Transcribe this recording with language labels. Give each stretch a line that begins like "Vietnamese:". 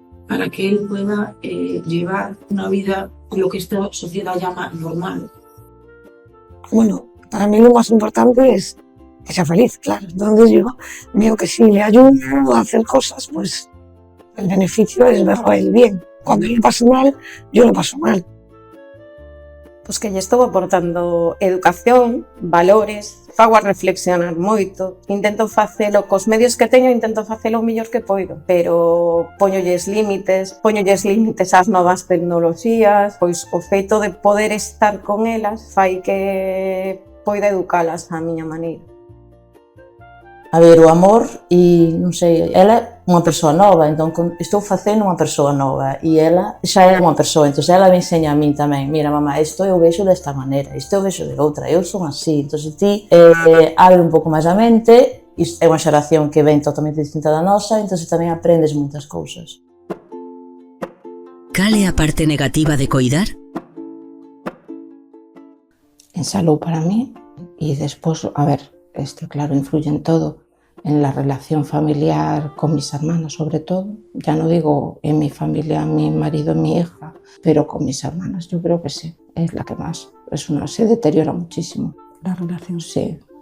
Spanish: para que él pueda llevar una vida, lo que esta sociedad llama normal. Bueno, para mí lo más importante es que sea feliz, claro. Entonces yo veo que si le ayudo a hacer cosas, pues el beneficio es verlo a él bien. Cuando yo lo paso mal, yo lo paso mal.
Galician: Pois que lle estou aportando educación, valores, fago a reflexionar moito, intento facelo cos medios que teño, intento facelo o mellor que poido, pero poñolles límites ás novas tecnoloxías, pois o feito de poder estar con elas fai que poida educalas á miña maneira. A ver, o amor e, non sei, ela é unha persoa nova, entón estou facendo unha persoa nova e ela xa é unha persoa, entón ela me enseña a min tamén, mira mamá, isto eu vexo desta maneira, isto eu vexo de outra, eu son así, entón ti abre un pouco máis a mente, é unha xeración que ven totalmente distinta da nosa, entón tamén aprendes moitas cousas. Cal é a parte negativa de coidar?
Spanish: En salud para mí y después, a ver, claro, influye en todo, en la relación familiar con mis hermanas sobre todo, ya no digo en mi familia, mi marido, mi hija, pero con mis hermanas yo creo que sí, es la que más, se deteriora muchísimo la relación, sí.